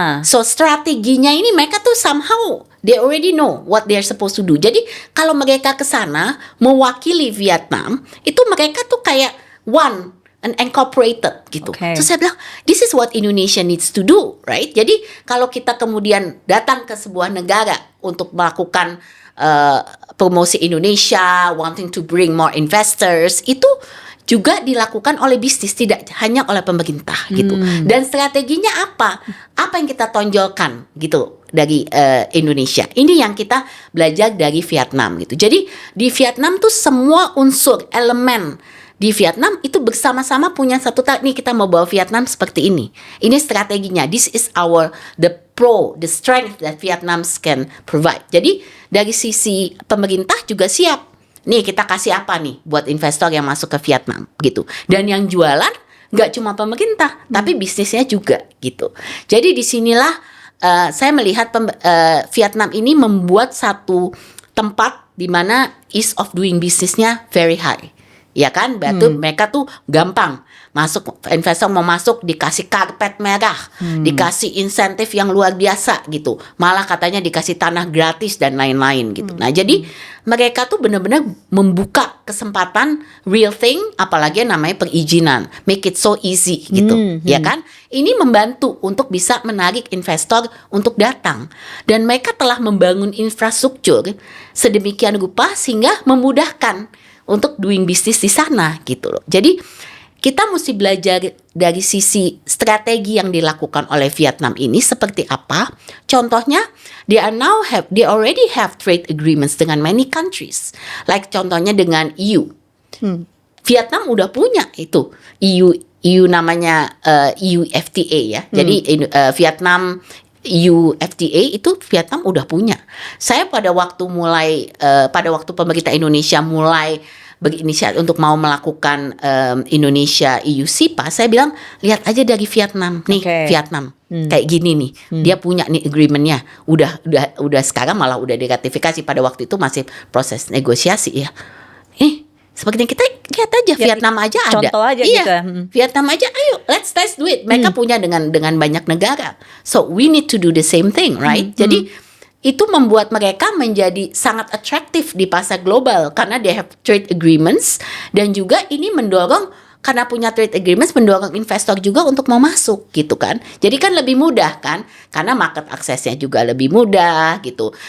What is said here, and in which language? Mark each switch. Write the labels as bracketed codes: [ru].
[en] So [id] strateginya ini mereka tuh [en] somehow they already know what they're supposed to do. [id] Jadi kalau mereka ke sana mewakili Vietnam, itu mereka tuh kayak [en] one and incorporated [id] gitu. [en] So [id] saya bilang [en] this is what Indonesia needs to do, right? [id] Jadi kalau kita kemudian datang ke sebuah negara untuk melakukan promosi Indonesia, [en] wanting to bring more investors, [id] itu juga dilakukan oleh bisnis, tidak hanya oleh pemerintah gitu. Dan strateginya apa? Apa yang kita tonjolkan gitu dari Indonesia. Ini yang kita belajar dari Vietnam gitu. Jadi di Vietnam tuh semua unsur elemen di Vietnam itu bersama-sama punya satu nih kita mau bawa Vietnam seperti ini. Ini strateginya. [en] This is the strength that Vietnam can provide. [id] Jadi dari sisi pemerintah juga siap. Nih kita kasih apa nih buat investor yang masuk ke Vietnam gitu. Dan yang jualan nggak cuma pemerintah, tapi bisnisnya juga gitu. Jadi disinilah saya melihat Vietnam ini membuat satu tempat di mana [en] ease of doing businessnya very high. [id] Ya kan, berarti mereka tuh gampang masuk, investor mau masuk dikasih karpet merah, dikasih insentif yang luar biasa gitu, malah katanya dikasih tanah gratis dan lain-lain gitu. Nah jadi mereka tuh benar-benar membuka kesempatan [en] real thing, [id] apalagi yang namanya perizinan, [en] make it so easy [id] gitu, ya kan? Ini membantu untuk bisa menarik investor untuk datang, dan mereka telah membangun infrastruktur sedemikian rupa sehingga memudahkan untuk doing business di sana gitu loh. Jadi kita mesti belajar dari sisi strategi yang dilakukan oleh Vietnam ini seperti apa. Contohnya, [en] they already have trade agreements [id] dengan [en] many countries. Like [id] contohnya dengan EU. Vietnam udah punya itu EU namanya EU FTA ya. Jadi Vietnam EU FTA itu Vietnam udah punya. Saya pada waktu pemerintah Indonesia mulai berinisiatif untuk mau melakukan Indonesia EU SIPA, saya bilang lihat aja dari Vietnam nih. Vietnam kayak gini nih, dia punya nih agreementnya, udah sekarang malah udah diratifikasi, pada waktu itu masih proses negosiasi ya. Seperti kita lihat aja ya, Vietnam aja ada. Contoh aja gitu. Vietnam aja, ayo [en] let's do it. [id] Mereka punya dengan banyak negara. [en] So we need to do the same thing, right? [id] Jadi itu membuat mereka menjadi sangat atraktif di pasar global karena [en] they have trade agreements, [id] dan juga ini mendorong, karena punya trade agreements, mendorong investor juga untuk mau masuk gitu kan. Jadi kan lebih mudah kan, karena market aksesnya juga lebih mudah gitu.